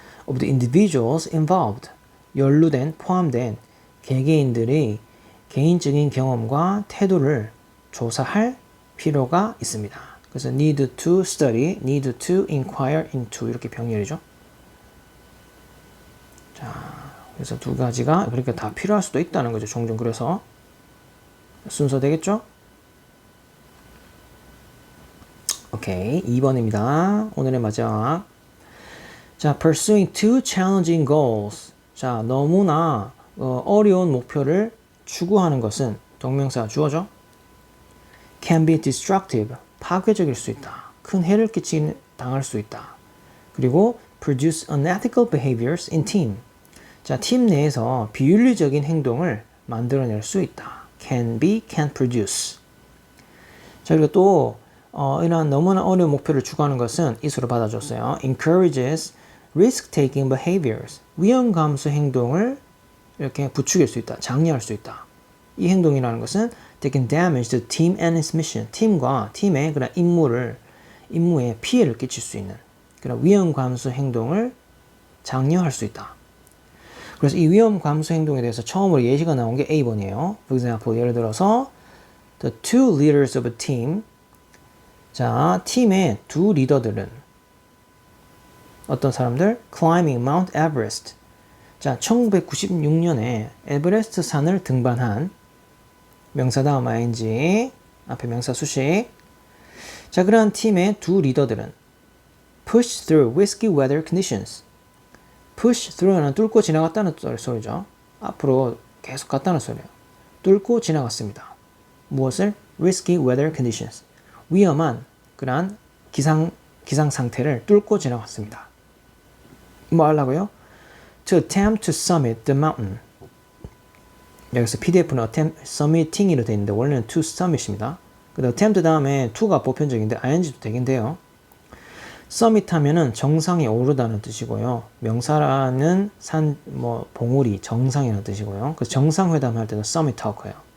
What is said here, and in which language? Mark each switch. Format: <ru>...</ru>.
<en>Of the individuals involved.</en> <ko>포함된 개개인들의 개인적인 경험과 태도를 조사할 필요가 있습니다. 그래서 need to study, need to inquire into 이렇게 병렬이죠. 자, 그래서 두 가지가 그렇게 다 필요할 수도 있다는 거죠. 종종 그래서 순서 되겠죠? 오케이, 2번입니다. 오늘의 마지막.</ko> <en>자, pursuing two challenging goals.</en> <ko>자, 너무나 어려운 목표를 추구하는 것은 동명사 주어죠.</ko> <en>can be destructive,</en> <ko>파괴적일 수 있다. 큰 해를 당할 수 있다. 그리고</ko> <en>produce unethical behaviors in team.</en> <ko>자, 팀 내에서 비윤리적인 행동을 만들어낼 수 있다. can produce. 자, 그리고 또 이러한 너무나 어려운 목표를 추구하는 것은 이수로 받아줬어요.</ko> <en>encourages risk-taking behaviors.</en> <ko>위험 감수 행동을 이렇게 부추길 수 있다. 장려할 수 있다. 이 행동이라는 것은</ko> <en>they can damage the team and its mission.</en> <ko>팀과 팀의 그런 임무에 피해를 끼칠 수 있는 그런 위험 감수 행동을 장려할 수 있다. 그래서 이 위험 감수 행동에 대해서 처음으로 예시가 나온 게 A번이에요.</ko> <en>For example,</en> <ko>예를 들어서</ko> <en>the two leaders of a team.</en> <ko>자, 팀의 두 리더들은 어떤 사람들?</ko> <en>Climbing Mount Everest.</en> <ko>자, 1996년에 에베레스트 산을 등반한 명사 다음 ing, 앞에 명사 수식. 자, 그러한 팀의 두 리더들은</ko> <en>push through risky weather conditions.</en> <ko>push through는 뚫고 지나갔다는 소리죠. 앞으로 계속 갔다는 소리예요. 뚫고 지나갔습니다. 무엇을?</ko> <en>risky weather conditions.</en> <ko>위험한 그러한 기상 상태를 뚫고 지나갔습니다. 뭐 하려고요?</ko> <en>To attempt to summit the mountain.</en> <ko>여기서 PDF는 attempt, summiting이로 되어 있는데 원래는 to summit입니다. 근데 attempt 다음에 to가 보편적인데 ing도 되긴 돼요. summit 하면은 정상에 오르다는 뜻이고요. 명사라는 봉우리, 정상이라는 뜻이고요. 그래서 정상회담 할 때도 summit talk예요.</ko>